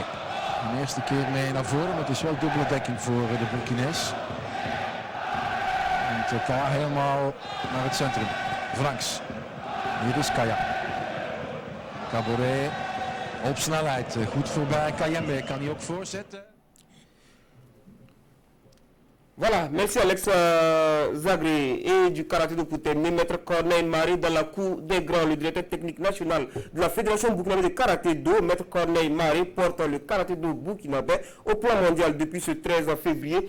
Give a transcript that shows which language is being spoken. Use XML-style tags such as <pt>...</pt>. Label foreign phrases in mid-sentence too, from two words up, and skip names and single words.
<nl>De eerste keer mee naar voren, maar het is wel dubbele dekking voor de Burkines. En Kaya helemaal naar het centrum. Franks. Hier is Kaya. Caboret op snelheid. Goed voorbij Kayembe. Kan hij ook voorzetten.</nl> <fr>Voilà, merci Alex Zagré. Et du karaté de pour terminer, Maître Corneille Marie dans la cour des grands, le directeur technique national de la Fédération burkinabé de karaté do, Maître Corneille Marie, porte le karaté do burkinabé au plan mondial depuis ce 13 février.</fr>